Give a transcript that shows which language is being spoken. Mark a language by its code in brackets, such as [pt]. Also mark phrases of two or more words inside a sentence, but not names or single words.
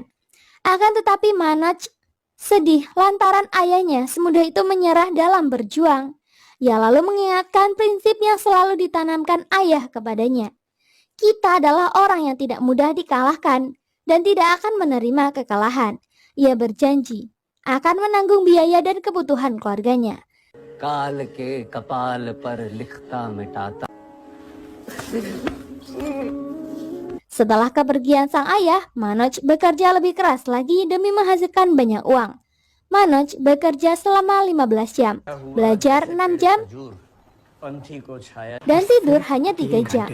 [id] Akan tetapi Manoj sedih lantaran ayahnya semudah itu menyerah dalam berjuang. Ia lalu mengingatkan prinsip yang selalu ditanamkan ayah kepadanya. Kita adalah orang yang tidak mudah dikalahkan dan tidak akan menerima kekalahan. Ia berjanji akan menanggung biaya dan kebutuhan keluarganya. [hi] काल के कपाल पर लिखता मिटाता. [id] Setelah kepergian sang ayah, Manoj bekerja lebih keras lagi demi menghasilkan banyak uang. Manoj bekerja selama 15 jam, belajar 6 jam, dan tidur hanya 3 jam.